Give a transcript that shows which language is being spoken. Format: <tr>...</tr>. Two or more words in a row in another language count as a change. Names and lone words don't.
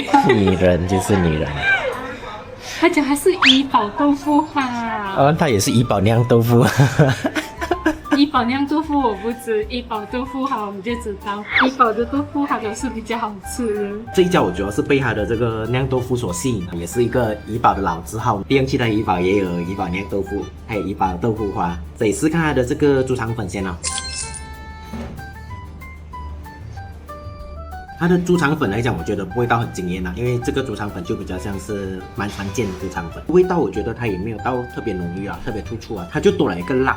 <zh>女人就是女人。他講他是怡寶豆腐花。他也是怡寶釀豆腐。怡寶釀豆腐我不知，怡寶豆腐花我們就知道，怡寶的豆腐花都是比較好吃的。這一家我主要是被它的這個釀豆腐所吸引，也是一個怡寶的老字號。利用其他怡寶也有怡寶釀豆腐，還有怡寶豆腐花。這裡試看它的這個豬腸粉先哦。它的豬腸粉來講，我覺得味道很驚豔啦，因為這個豬腸粉就比較像是蠻常見的豬腸粉，味道我覺得它也沒有到特別濃郁啊，特別突出啊，它就多了一個辣。</zh>